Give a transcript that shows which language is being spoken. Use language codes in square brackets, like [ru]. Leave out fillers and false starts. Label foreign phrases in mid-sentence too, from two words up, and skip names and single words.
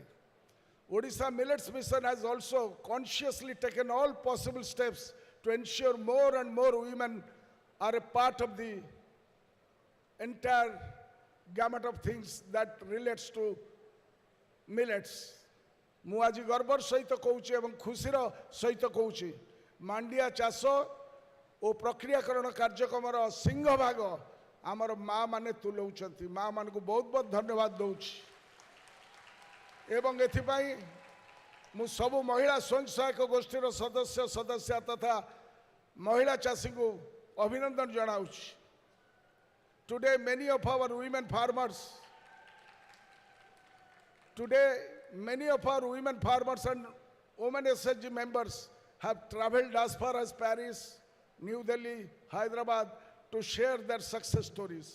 [en] Odisha Millets Mission has also consciously taken all possible steps to ensure more and more women are a part of the entire gamut of things that relates to millets. [or] ମୁଁ ଆଜି ଗର୍ବର ସହିତ କହୁଛି ଏବଂ ଖୁସିର ସହିତ କହୁଛି ମାଣ୍ଡିଆ ଚାଷ ଓ ପ୍ରକ୍ରିୟାକରଣ କାର୍ଯ୍ୟକ୍ରମର ସିଂହଭାଗ ଆମର ମା ମାନେ ତୁଲାଉଛନ୍ତି। ମା ମାନଙ୍କୁ ବହୁତ ବହୁତ ଧନ୍ୟବାଦ ଦଉଛି ଏବଂ ଏଥିପାଇଁ ମୁଁ ସବୁ ମହିଳା ସ୍ୱୟଂ ସହାୟକ ଗୋଷ୍ଠୀର ସଦସ୍ୟ ତଥା ମହିଳା ଚାଷୀଙ୍କୁ ଅଭିନନ୍ଦନ ଜଣାଉଛି। [en] Today many of our women farmers and women SHG members have traveled as far as Paris, New Delhi, Hyderabad to share their success stories.